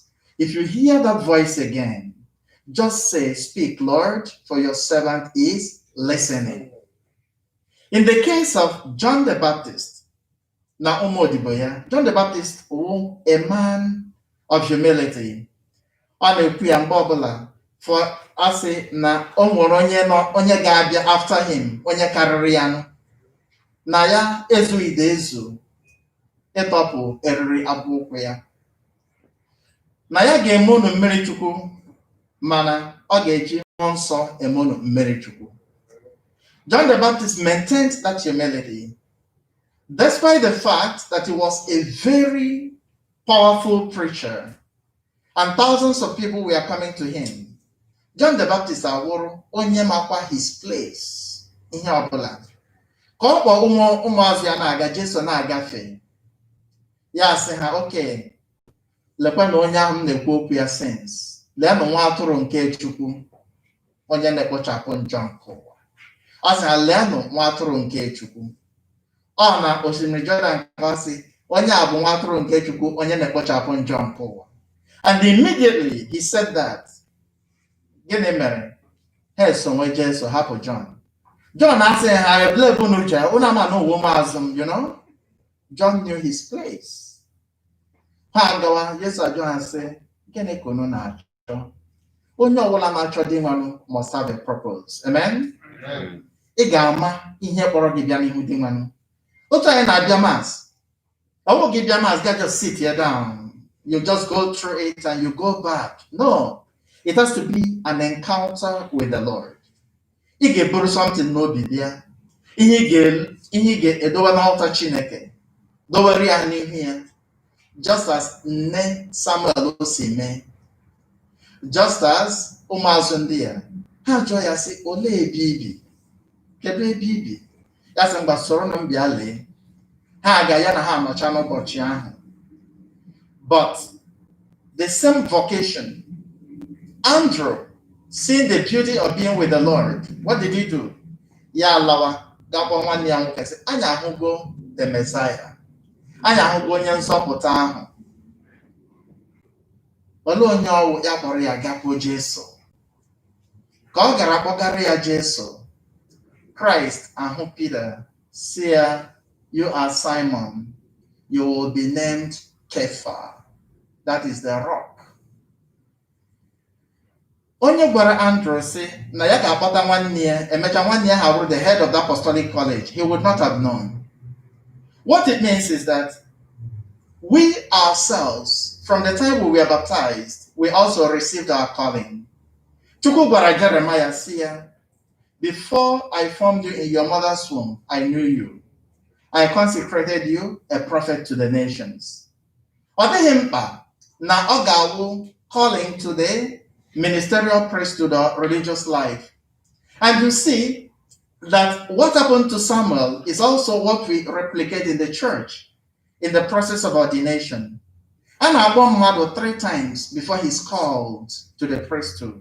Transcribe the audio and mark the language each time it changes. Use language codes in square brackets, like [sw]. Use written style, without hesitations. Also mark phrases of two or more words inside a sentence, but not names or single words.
[en] If you hear that voice again, just say, speak, Lord, for your servant is listening. In the case of John the Baptist, John the Baptist was a man of humility. For us, [ig] na onye ga-abịa [en] after him, [ig] onye karịrị ya, na ya ezughị ezu ịtọpụ eriri abụ ụkwụ ya, na ya ga-eme unu mmiri Chukwu, mana ọ ga-eji mmụọ nsọ eme unu mmiri Chukwu. [en] John the Baptist maintained that humility, despite the fact that he was a very powerful preacher and thousands of people were coming to him. [ig] John the Baptist awụrụ onye makwa [en] his place [ig] ihe ọbụla. Ka ọ kpọ ụmụazụ ya na-aga, Jesu na-agafe, ya sị ha, okay, lekwa na onye ahụ m na-ekwu okwu ya sins, leenụ nwa atụrụ nke Chukwu, onye na-ekpochapụ njọ nke ụwa. Ọ sị ha, leenụ nwa atụrụ nke Chukwu. Ọ na osimiri Jordan ka ọ sị, onye a bụ nwa atụrụ nke Chukwu, onye na-ekpochapụ njọ nke ụwa. [en] And immediately he said that, [ig] gịnị mere? Ha esonwe Jesu hapụ John. John asị ha, eblee bụ unu jee, unu ama na uwe maazụ m, [en] you know? John knew his place. [ig] Ha gawa, Jesu ajụ ha sị, gịnị ka unu na-achọ? Onye ọbụla na-achọ dị nwanụ [en] must have a purpose. Amen? [ig] Ị ga-ama ihe kpọrọ gị bịa n'ihu dị nwanụ. Otu anyị na-abịa Mass, ọ bụ gị bịa Mass, [en] just sit here down. You just go through it and you go back. No, it has to be an encounter with the Lord. [ig] Ị ga-eburu something n'obi bịa, ihe ị ga-edowe n'altar Chineke, dowere ya n'ihu ya, [en] just as [ig] nne Samuel si mee, [en] just as [ig] ụmụazụ ndị ya, ha jụọ ya sị, olee ebe ibi? Kedu ebe ibi? Ya sị, mgba soro na m bịa lee. Ha ga ya na ha anọcha n'ụbọchị ahụ. [en] But the same vocation, Andrew, seeing the beauty of being with the Lord, what did he do? [ig] Ya lawa, gakwa nwanne ya nwoke sị, anyị ahụgo [en] the Messiah. [ig] Anyị ahụgo onye nzọpụta ahụ. Olee onye ọwụ ya kpọrọ ya gakwuo Jesu. Ka ọ gara kpọgara ya Jesu, Christ ahụ Peter, sị ya, [en] you are Simon, you will be named Kepha. That is the rock. [ig] Onye gwara Andrew sị na ya ga-akpọta nwanne ya, emecha nwanne ya ha bụrụ [en] the head of the apostolic college, he would not have known. What it means is that we ourselves, from the time we were baptized, we also received our calling. [ig] Chukwu gwara Jeremiah sị ya, [en] before I formed you in your mother's womb, I knew you. I consecrated you a prophet to the nations. [ig] Ọ dịghị mkpa na ọ ga-awụ [en] calling to the ministerial priesthood or religious life. And you see that what happened to Samuel is also what we replicate in the church in the process of ordination. And Abba Mado 3 times before he's called to the priesthood.